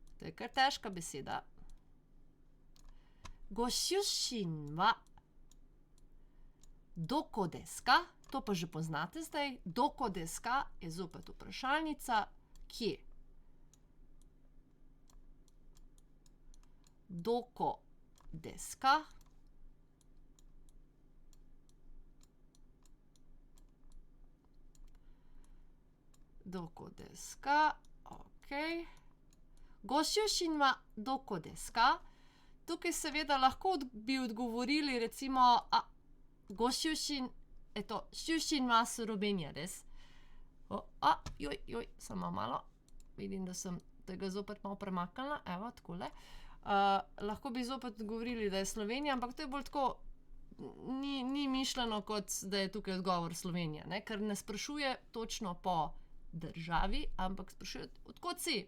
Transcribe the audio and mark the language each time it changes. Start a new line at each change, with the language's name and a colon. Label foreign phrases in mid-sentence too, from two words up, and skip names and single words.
Slovenian: je kar težka beseda.
Japanese: ご出身はどこですか?
Slovenian: To pa že poznate zdaj.
Japanese: どこですか
Slovenian: je zopet vprašalnica. Kje?
Japanese: どこですか? どこですか? Ok. ご出身はどこですか?
Slovenian: Tukaj seveda lahko bi odgovorili recimo,
Japanese: ご出身、出身はスロベニアです.
Slovenian: Samo malo. Vidim, da sem tega zopet malo premaknila. Evo, takole. Lahko bi zopet odgovorili, da je Slovenija, ampak to je bolj tako, ni mišljeno, kot da je tukaj odgovor Slovenija, ne, ker ne sprašuje točno po državi, ampak sprašuje, od kod si?